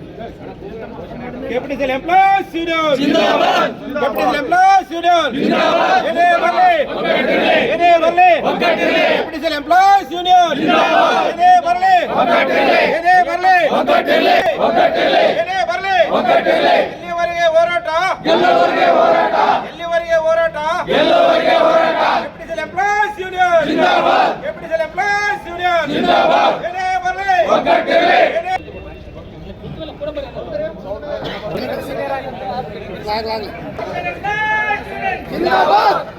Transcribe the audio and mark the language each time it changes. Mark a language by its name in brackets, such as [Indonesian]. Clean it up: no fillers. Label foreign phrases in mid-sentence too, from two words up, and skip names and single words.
[English] Capital Employees Union Zindabad. Capital Employees Union Zindabad. [Kannada] ಏನೇ ಬರಲಿ. ಏನೇ ಬರಲಿ. [English] Capital Employees Union Zindabad. [Kannada] ಏನೇ ಬರಲಿ. ಏನೇ ಬರಲಿ. ಏನೇ ಬರಲಿ. ಎಲ್ಲಿವರೆಗೆ ಹೋರಾಟ? ಗೆಲ್ಲುವರೆಗೆ ಹೋರಾಟ. ಎಲ್ಲಿವರೆಗೆ ಹೋರಾಟ? ಗೆಲ್ಲುವರೆಗೆ ಹೋರಾಟ. [English] Capital Employees Union Zindabad. Capital Employees Union Zindabad. [Kannada] ಯನೆ ಬರ್ಲಿ. ಯನೆ ಜಿಂದಾಬಾದ್.